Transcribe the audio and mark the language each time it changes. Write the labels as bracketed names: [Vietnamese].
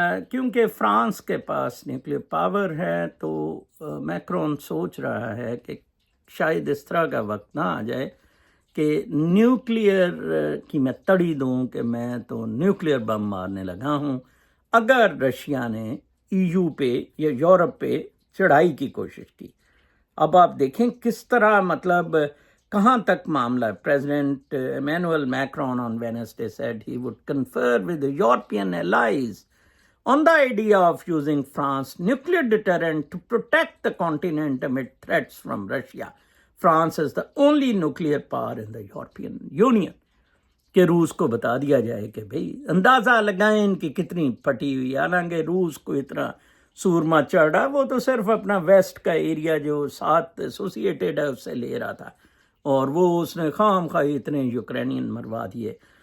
[Urdu] کیونکہ فرانس کے پاس nuclear power ہے تو میکرون سوچ رہا ہے کہ شاید اس طرح کا وقت نہ آ جائے کہ نیوکلیئر کی میں تڑی دوں کہ میں تو نیوکلیئر بم مارنے لگا ہوں اگر رشیا نے EU پہ یا یورپ پہ چڑھائی کی کوشش کی. اب آپ دیکھیں کس طرح، مطلب کہاں تک معاملہ. [English] President Emmanuel Macron on Wednesday said he would confer with the European allies on the idea of using France's nuclear deterrent to protect the continent amid threats from Russia. France is the only nuclear power in the European Union. [Urdu] کہ روس کو بتا دیا جائے کہ بھئی اندازہ لگائیں ان کی کتنی پھٹی ہوئی. حالانکہ روس کو اتنا سورما چڑھ رہا، وہ تو صرف اپنا ویسٹ کا ایریا جو ساتھ ایسوسیٹیڈ ہے اس سے لے رہا تھا، اور وہ اس نے خام خواہ اتنے یوکرینین مروا دیے.